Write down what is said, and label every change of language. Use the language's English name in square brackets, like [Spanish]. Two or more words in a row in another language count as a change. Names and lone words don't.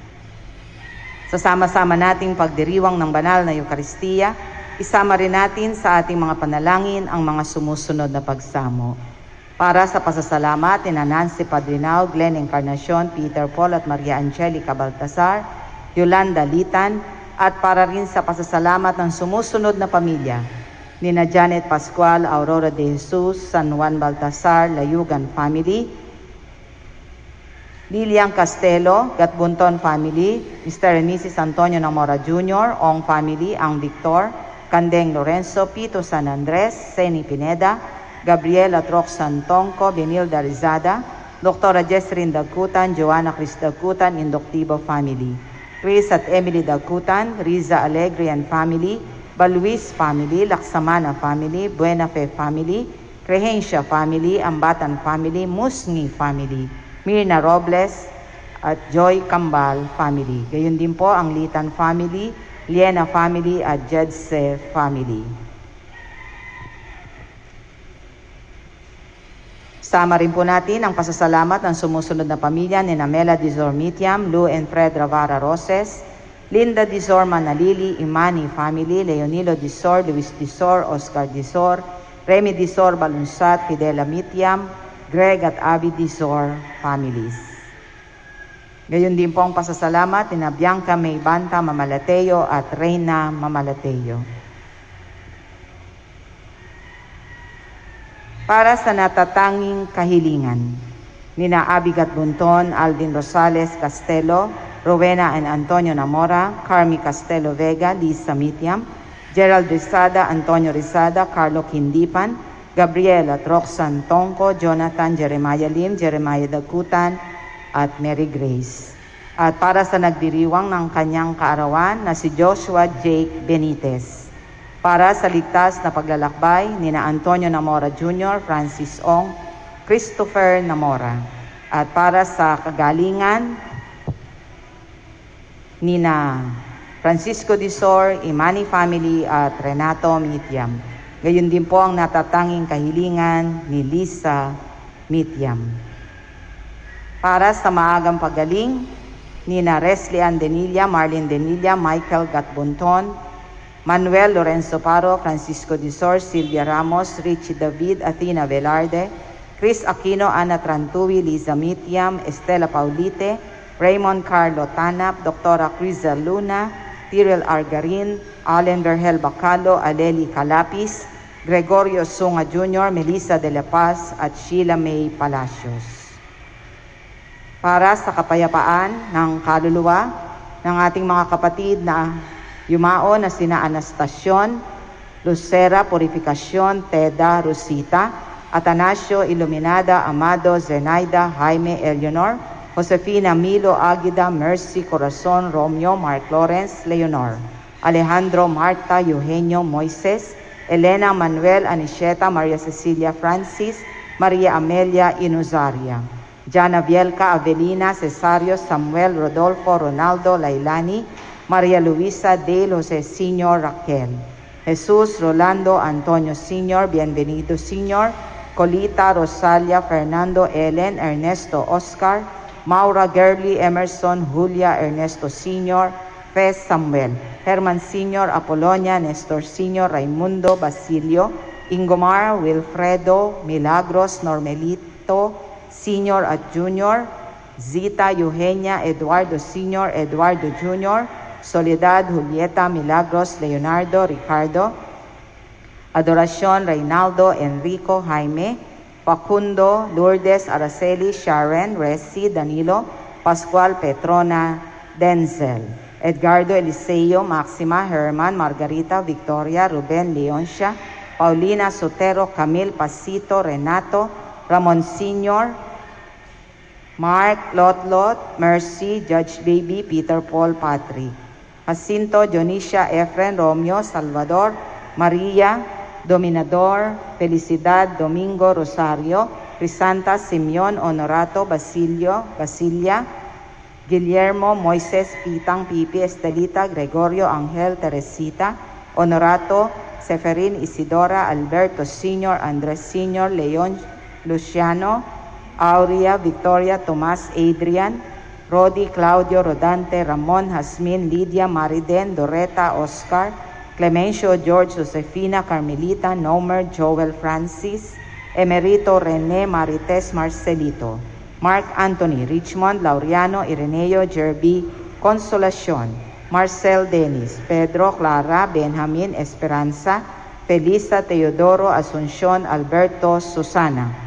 [Filipino] Sa sama-sama nating pagdiriwang ng banal na Eukaristiya, isama rin natin sa ating mga panalangin ang mga sumusunod na pagsamo. Para sa pasasalamat ni Nancy Padrinao, Glenn Encarnacion, Peter Paul at Maria Angelica Baltasar, Yolanda Litan, at para rin sa pasasalamat ng sumusunod na pamilya, nina Janet Pascual, Aurora de Jesus, San Juan Baltasar, Layugan Family, Lilian Castelo, Gatbunton Family, [English] Mr. and Mrs. [Filipino] Antonio Namora Jr., Ong Family, Ang Victor, Candeng Lorenzo, Pito San Andres, Seni Pineda, Gabriela Troxan Tongco, Benilda Rizada, Dr. Jesrin Dagkutan, Joanna Cris Dagkutan, Indoctivo Family, Chris at Emily Dagkutan, Riza Alegre [English] and Family, [Filipino] Baluis Family, Laksamana Family, Buena Fe Family, Crehencia Family, Ambatan Family, Musni Family, Mirna Robles at Joy Kambal Family. Gayon din po ang Litan Family, Liena Family at Jedse Family. Sama rin po natin ang pasasalamat ng sumusunod na pamilya ni Mela Dizor Mitiam, Lou and Fred Ravara Roses, Linda Dizor Manalili, Imani Family, Leonilo Dizor, Luis Dizor, Oscar Dizor, Remy Dizor Balunsat, Fidela Mitiam, Greg at Abby Dizor Families. Gayon din po ang pasasalamat ni Bianca May Banta Mamalateo at Reyna Mamalateo. Para sa natatanging kahilingan, nina Abigat Bunton, Alvin Rosales Castelo, Rowena and Antonio Namora, Carmi Castelo Vega, Lisa Mitiam, Gerald Rizada, Antonio Rizada, Carlo Quindipan, Gabriela Troxan Tongco, Jonathan Jeremiah Lim, Jeremiah Dagkutan, at Mary Grace. At para sa nagdiriwang ng kanyang kaarawan na si Joshua Jake Benitez. Para sa ligtas na paglalakbay nina Antonio Namora Jr., Francis Ong, Christopher Namora. At para sa kagalingan nina Francisco Disor, Imani family at Renato Mitiam. Gayon din po ang natatanging kahilingan ni Lisa Mitiam. Para sa maagang pagaling, nina Resli Ann Denilla, Marlene Denilla, Michael Gatbunton, Manuel Lorenzo Paro, Francisco Disor, Silvia Ramos, Richie David, Athena Velarde, Chris Aquino, Ana Trantui, Liza Mitiam, Estela Paulite, Raymond Carlo Tanap, Dr. Criza Luna, Tyrell Argarin, Allen Vergel Bacalo, Aleli Calapis, Gregorio Sunga Jr., Melissa De La Paz, at Sheila May Palacios. Para sa kapayapaan ng kaluluwa ng ating mga kapatid na yumao na sina Anastacion, Lucera Purificacion, Teda Rosita, Atanasio Iluminada, Amado, Zenaida, Jaime Eleanor, Josefina Milo Aguida, Mercy Corazon, Romeo, Mark Lawrence, Leonor, Alejandro Marta, Eugenio Moises, Elena Manuel Anisheta, Maria Cecilia Francis, Maria Amelia Inuzaria, Jana Vielca, Avelina, Cesario, Samuel, Rodolfo, Ronaldo, Lailani, Maria Luisa Del Jose Sr., Raquel, Jesus, Rolando, Antonio Sr., Bienvenido Sr., Colita, Rosalia, Fernando, Ellen, Ernesto, Oscar, Maura Gerly, Emerson, Julia, Ernesto Sr., Fez Samuel, Herman Sr., Apolonia, Nestor Sr., Raimundo, Basilio, Ingomar, Wilfredo, Milagros, Normelito Sr. at Jr., Zita, Eugenia, Eduardo Sr., Eduardo Jr., Soledad, Julieta, Milagros, Leonardo, Ricardo, Adoracion, Reynaldo, Enrico, Jaime, Facundo, Lourdes, Araceli, Sharon, Resi, Danilo, Pascual, Petrona, Denzel, Edgardo, Eliseo, Maxima, Herman, Margarita, Victoria, Ruben, Leoncia, Paulina, Sotero, Camille, Pasito, Renato, Ramon Sr., Mark, Lotlot, Mercy, Judge Baby, Peter Paul, Patrick, Jacinto, Dionisia, Efren, Romeo, Salvador, Maria, Dominador, Felicidad, Domingo, Rosario, Crisanta, Simeon, Honorato, Basilio, Basilia, Guillermo, Moises, Pitang, Pipi, Estelita, Gregorio, Angel, Teresita, Honorato, Seferin, Isidora, Alberto Sr., Andres Sr., Leon, Luciano, Aurea, Victoria, Tomas, Adrian, Rodi, Claudio, Rodante, Ramon, Jasmin, Lydia, Mariden, Doreta, Oscar, Clemencio, George, Josefina, Carmelita, Nomer, Joel, Francis, Emerito, Rene, Marites, Marcelito, Mark Anthony, Richmond, Laureano, Ireneo, Jerby, Consolacion, Marcel Dennis, Pedro, Clara, Benjamin, Esperanza, Felisa, Teodoro, Asuncion, Alberto, Susana,